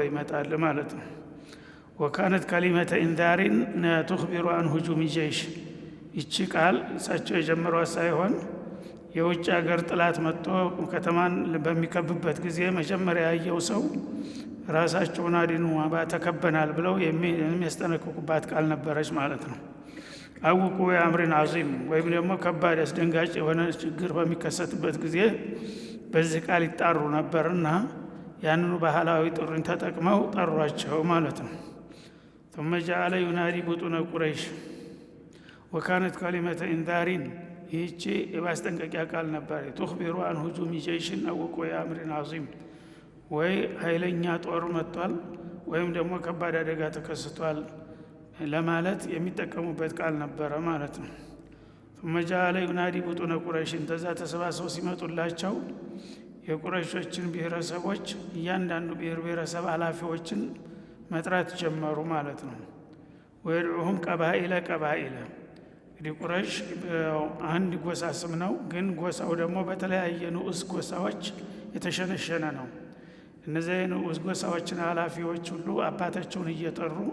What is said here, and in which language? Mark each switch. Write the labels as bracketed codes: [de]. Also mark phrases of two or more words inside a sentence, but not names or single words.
[am] ይመጣል ማለት ነው። [ar] وكانت كلمة إنذار تخبر عن هجوم جيش። [am] ይቺ ቃል እሳቸው የጀመሯት ሳይሆን የውጭ ሀገር ጥላት መጥቶ ከተማን በሚከብበት ጊዜ መጀመሪያ ያየው ሰው ራሳቸውን አድኑ ተከበናል ብለው የሚያስጠነቅቁባት ቃል ነበረች ማለት ነው። [ar] أو لأمر عظيم [am] ወይም ደግሞ ከባድ አስደንጋጭ የሆነ ችግር በሚከሰትበት ጊዜ በዚህ ቃል ይጣሩ ነበርና ያንኑ ባህላዊ ጥሪን ተጠቅመው ጠሯቸው ማለት ነው። [ar] ثم جعل ينادي بطون قريش وكانت كلمة إنذار [am] ይህቺ የማስጠንቀቂያ ቃል ነበር። [ar] تخبر عن هجوم جيش أو لأمر [am] አዚም ወይ ኃይለኛ ጦር መጥቷል ወይም ደግሞ ከባድ አደጋ ተከስቷል ለማለት የሚጠቀሙበት ቃል ነበረ ማለት ነው። [ar] ثم جعل ينادي بطون قريش [am] ተዛ ተሰባስበው ሲመጡላቸው የቁረይሾችን ብሔረሰቦች እያንዳንዱ ብሔረሰብ ኃላፊዎችን መጥራት ጀመሩ ማለት ነው። [ar] ويدعوهم قبائل [am] እንግዲህ ቁረይሽ አንድ ጎሳ ስም ነው፣ ግን ጎሳው ደግሞ በተለያየ ንዑስ ጎሳዎች የተሸነሸነ ነው። እነዚህ ንዑስ ጎሳዎችን ኃላፊዎች ሁሉ አባታቸውን እየጠሩ